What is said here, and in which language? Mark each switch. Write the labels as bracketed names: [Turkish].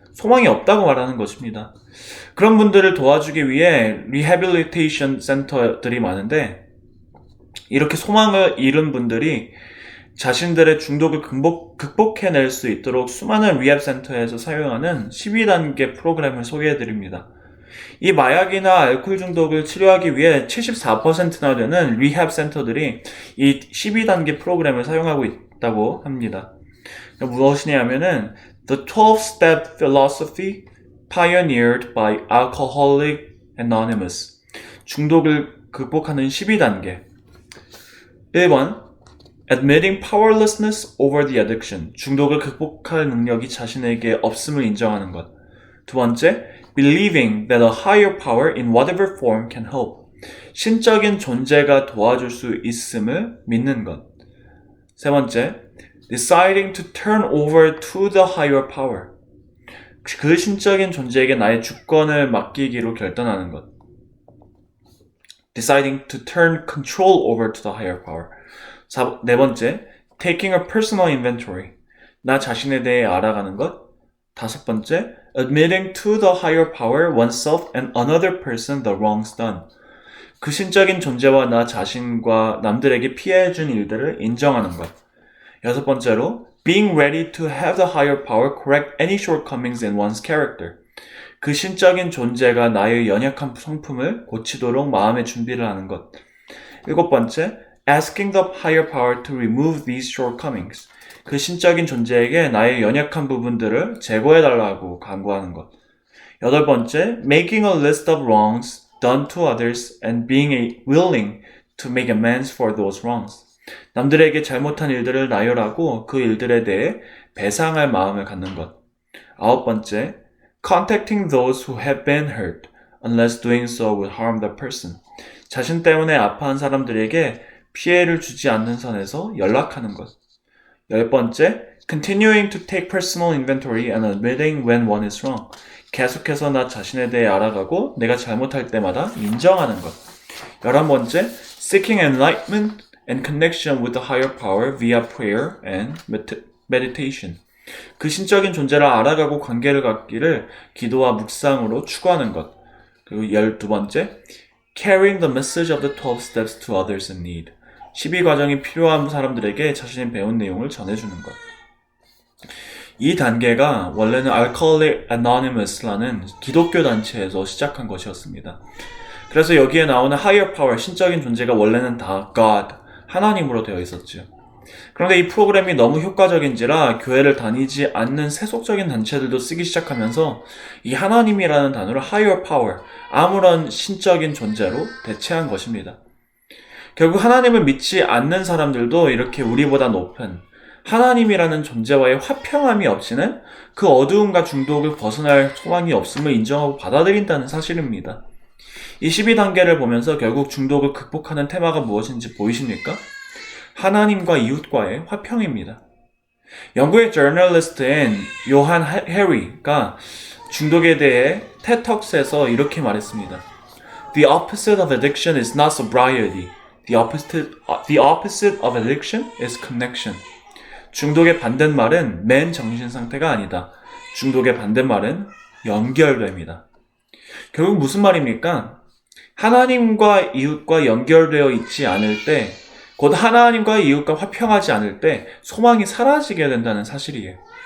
[Korean] 소망이 없다고 말하는 것입니다. 그런 분들을 도와주기 위해 rehabilitation 센터들이 많은데 이렇게 소망을 잃은 분들이 자신들의 중독을 극복해낼 수 있도록 수많은 리헵 센터에서 사용하는 12단계 프로그램을 소개해드립니다. 이 마약이나 알코올 중독을 치료하기 위해 74%나 되는 리헵 센터들이 이 12단계 프로그램을 사용하고 있다고 합니다. 무엇이냐면은 [English] The 12-Step Philosophy Pioneered by Alcoholics Anonymous. [Korean] 중독을 극복하는 12단계. 1번 [English] Admitting powerlessness over the addiction. [Korean] 중독을 극복할 능력이 자신에게 없음을 인정하는 것. 두 번째, [English] Believing that a higher power in whatever form can help. [Korean] 신적인 존재가 도와줄 수 있음을 믿는 것. 세 번째, [English] Deciding to turn over to the higher power. [Korean] 그 신적인 존재에게 나의 주권을 맡기기로 결단하는 것. [English] Deciding to turn control over to the higher power. [Korean] 네 번째, [English] taking a personal inventory. [Korean] 나 자신에 대해 알아가는 것. 다섯 번째, [English] admitting to the higher power oneself and another person the wrongs done. [Korean] 그 신적인 존재와 나 자신과 남들에게 피해준 일들을 인정하는 것. 여섯 번째로, [English] being ready to have the higher power correct any shortcomings in one's character. [Korean] 그 신적인 존재가 나의 연약한 성품을 고치도록 마음의 준비를 하는 것. 일곱 번째, [English] asking the higher power to remove these shortcomings. [Korean] 그 신적인 존재에게 나의 연약한 부분들을 제거해달라고 간구하는 것. 여덟 번째, [English] making a list of wrongs done to others and being willing to make amends for those wrongs. [Korean] 남들에게 잘못한 일들을 나열하고 그 일들에 대해 배상할 마음을 갖는 것. 아홉 번째, [English] contacting those who have been hurt, unless doing so would harm the person. [Korean] 자신 때문에 아파한 사람들에게 피해를 주지 않는 선에서 연락하는 것. 열 번째, [English] continuing to take personal inventory and admitting when one is wrong. [Korean] 계속해서 나 자신에 대해 알아가고 내가 잘못할 때마다 인정하는 것. 11번째, [English] seeking enlightenment and connection with the higher power via prayer and meditation. [Korean] 그 신적인 존재를 알아가고 관계를 갖기를 기도와 묵상으로 추구하는 것. 그리고 12번째, [English] carrying the message of the 12 steps to others in need. [Korean] 12과정이 필요한 사람들에게 자신이 배운 내용을 전해주는 것. 이 단계가 원래는 Alcoholics Anonymous라는 기독교 단체에서 시작한 것이었습니다. 그래서 여기에 나오는 higher power, 신적인 존재가 원래는 다 God, 하나님으로 되어 있었죠. 그런데 이 프로그램이 너무 효과적인지라 교회를 다니지 않는 세속적인 단체들도 쓰기 시작하면서 이 하나님이라는 단어를 higher power, 아무런 신적인 존재로 대체한 것입니다. 결국 하나님을 믿지 않는 사람들도 이렇게 우리보다 높은 하나님이라는 존재와의 화평함이 없이는 그 어두움과 중독을 벗어날 소망이 없음을 인정하고 받아들인다는 사실입니다. 이 12단계를 보면서 결국 중독을 극복하는 테마가 무엇인지 보이십니까? 하나님과 이웃과의 화평입니다. 영국의 저널리스트인 요한 해리가 중독에 대해 테톡스에서 이렇게 말했습니다. [English] The opposite of addiction is not sobriety. The opposite of addiction is connection. [Korean] 중독의 반대말은 맨 정신 상태가 아니다. 중독의 반대말은 연결됨이다. 결국 무슨 말입니까? 하나님과 이웃과 연결되어 있지 않을 때 곧 하나님과 이웃과 화평하지 않을 때 소망이 사라지게 된다는 사실이에요.